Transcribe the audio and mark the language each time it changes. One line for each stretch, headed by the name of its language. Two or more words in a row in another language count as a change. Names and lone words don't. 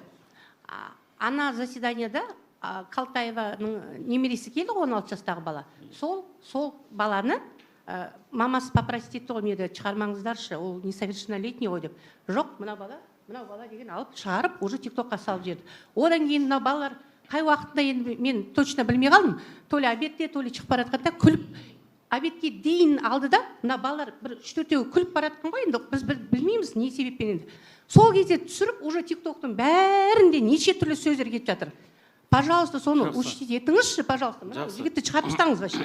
Kazakh: Ана заседанияда Калтаеваның немересі келді, 16 жастағы бала. Сол баланы мамасы попросит етті ғой, мені шығармаңыздаршы, ол несовершеннолетний ғой деп. Жоқ, мына бала деген алып шығарып, уже тиктокқа салып жіберді. Одан кейін мына балалар қай уақытында енді мен точно білмей қалдым.
Russian: То ли
Kazakh: обедте,
Russian: то ли
Kazakh: шығып бара жатқанда күліп, обедке дейін алды да, мына балалар бір 3-4-еуі күліп бара жатқан ғой, енді біз білмейміз не себеппен енді. Сол кезде түсіріп, уже тиктоктың бәрінде неше түрлі сөздер кетіп жатыр. Пожалуйста, соны учтите етіңізші, пожалуйста. Жігітті шығарып тастаңыз вообще.